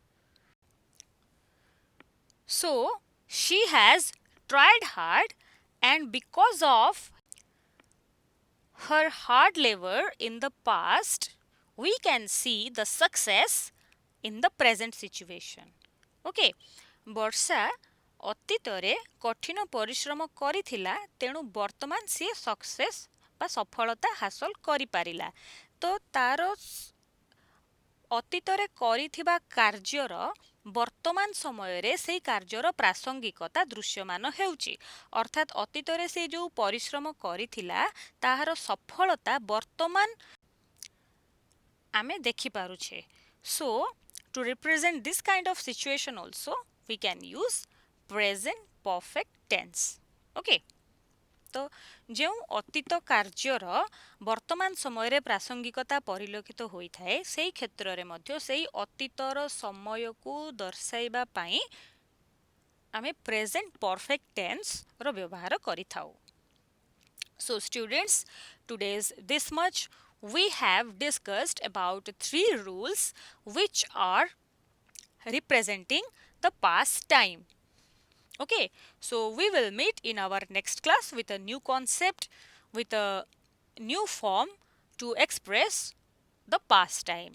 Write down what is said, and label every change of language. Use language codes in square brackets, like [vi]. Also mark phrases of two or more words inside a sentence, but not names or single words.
[en] So she has tried hard and because of her hard labor in the past we can see the success in the present situation. [or] Okay, ବର୍ଷା ଅତୀତରେ କଠିନ ପରିଶ୍ରମ କରିଥିଲା ତେଣୁ ବର୍ତ୍ତମାନ ସି ସକ୍ସେସ ବା ସଫଳତା ହାସଲ କରି ପାରିଲା. ତ ତା'ର ଅତୀତରେ କରିଥିବା କାର୍ଯ୍ୟର ବର୍ତ୍ତମାନ ସମୟ ରେ ସେଇ କାର୍ଯ୍ୟର ପ୍ରାସଙ୍ଗିକତା ଦୃଶ୍ୟମାନ ହେଉଛି. ଅର୍ଥାତ ଅତୀତରେ ସେ ଯୋ ପରିଶ୍ରମ କରିଥିଲା ତାହାର ସଫଳତା ବର୍ତ୍ତମାନ ଆମେ ଦେଖି ପାରୁଛେ. [en] So to represent this kind of situation also we can use present perfect tense. [or] Okay, ତ ଯୋ ଅତୀତ କାର୍ଯ୍ୟର ବର୍ତ୍ତମାନ ସମୟ ରେ ପ୍ରାସଙ୍ଗିକତା ପରିଲକ୍ଷିତ ହୋଇ ଥାଏ ସେଇ କ୍ଷେତ୍ର ରେ ମଧ୍ୟ ସେଇ ଅତୀତର ସମୟ କୁ ଦର୍ଶାଇବା ପାଇଁ ଆମେ [en] present perfect tense [or] ରୋ ବ୍ୟବହାର କରି ଥାଉ. [en] So students, today's this much we have discussed about 3 rules which are representing the past time. Okay, so we will meet in our next class with a new concept, with a new form to express the past time.